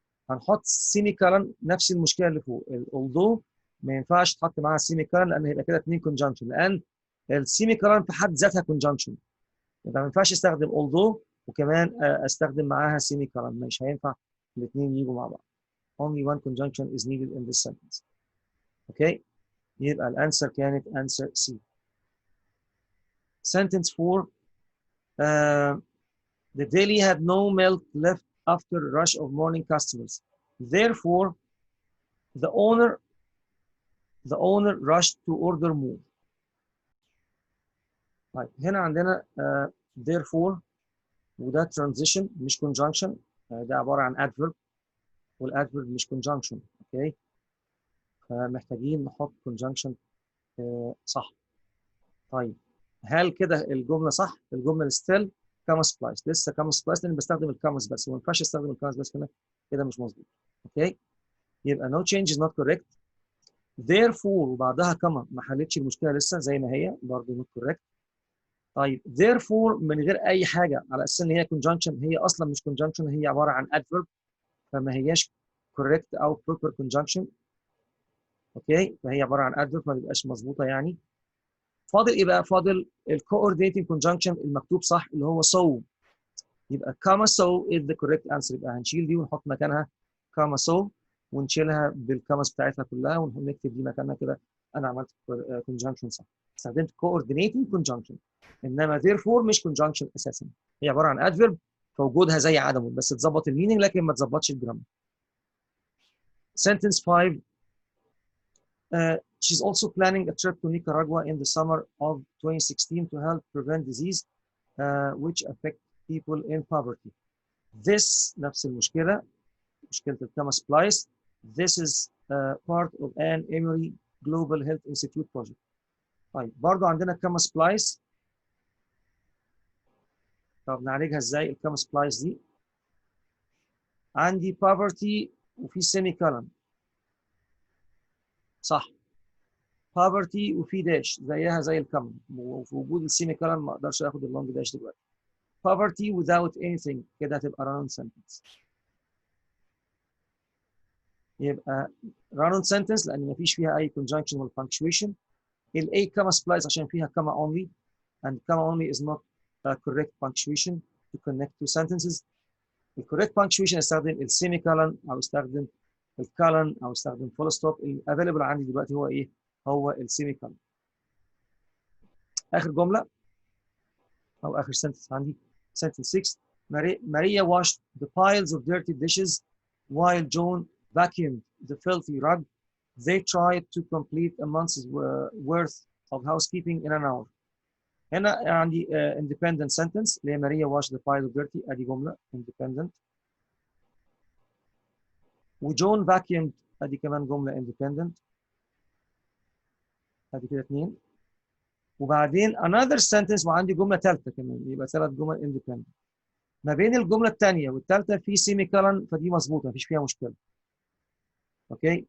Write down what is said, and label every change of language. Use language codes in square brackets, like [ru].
[ar] هنحط سيمي كولن، نفس المشكله اللي فوق، although ما ينفعش تحط معاها سيمي كولن لان هيبقى كده اثنين conjunction، لان السيمي كولن في حد ذاتها conjunction، يبقى ما ينفعش استخدم although وكمان استخدم معاها سيمي كولن، مش هينفع الاثنين يجوا مع بعض. [en] Only one conjunction is needed in this sentence. [ar] اوكي، يبقى الانسر كانت answer C. [en] Sentence 4. The deli had no milk left after a rush of morning customers. Therefore, the owner rushed to order more. [ar] طيب هنا عندنا therefore وده transition مش conjunction، ده عبارة عن adverb والadverb مش conjunction. اوكي، فمحتاجين نحط conjunction صح. طيب هل كده الجملة صح؟ الجملة still كاما سبلايس، لسه كاما سبلايس لأن بستخدم الكامس بس، وما ينفعش استخدم الكامس بس هنا، كده مش مظبوط. اوكي، يبقى [en] no change is not correct. [ar] therefore وبعدها كاما ما حلتش المشكلة لسه زي ما هي، برضه not correct. طيب therefore من غير أي حاجة على أساس إن هي conjunction، هي أصلا مش conjunction، هي عبارة عن adverb فما هياش correct أو proper conjunction. اوكي، فهي عبارة عن adverb ما تبقاش مظبوطة يعني. فاضل ايه بقى؟ فاضل الكوردينيتنج كونجنكشن المكتوب صح اللي هو so، يبقى كاما [en] so is the correct answer. [ar] يبقى هنشيل دي ونحط مكانها كاما so ونشيلها بالكامس بتاعتها كلها ونكتب دي مكانها كده. انا عملت كونجنكشن صح، استخدمت coordinating conjunction، انما therefore مش conjunction اساسا، هي عباره عن adverb فوجودها زي عدمه بس تظبط المينينج لكن ما تظبطش الجرامر. [en] Sentence 5. She's also planning a trip to Nicaragua in the summer of 2016 to help prevent disease which affect people in poverty. [ar] This نفس المشكلة، مشكلة الكاما سبلايس. [en] This is part of an Emory Global Health Institute project. [ar] طيب برضو عندنا الكاما سبلايس، طب نعالجها ازاي الكاما سبلايس دي؟ عندي poverty وفي سيمي كولن صح، poverty وفي داش زيها زي الكاما، وفي وجود السيمي كولن ما اقدرش اخد اللونج داش دلوقتي. [en] poverty without anything كده هتبقى run sentence. [ar] يبقى run sentence لان ما فيش فيها اي conjunction ولا punctuation. [en] ال A comma splice [ar] عشان فيها [en] comma only and comma only is not a correct punctuation to connect two sentences. The correct punctuation [ar] استخدم ال semicolon او استخدم الكولن او استخدم full stop. الافيلبل عندي دلوقتي هو ايه؟ هو ال semicolon. اخر جمله او اخر sentence عندي sentence 6. [en] Maria washed the piles of dirty dishes while John vacuumed the filthy rug. They tried to complete a month's worth of housekeeping in an hour. [ar] هنا عندي independent sentence اللي هي ماريا [en] wash the pile of dirty، [ar] ادي جمله independent. وجون vacuumed ادي كمان جمله independent، ادي كده اثنين. وبعدين another sentence وعندي جمله ثالثه كمان، يبقى 3 جمل independent. ما بين الجمله الثانيه والثالثه في سيمي كولن، فدي مظبوطه مفيش فيها مشكله. اوكي.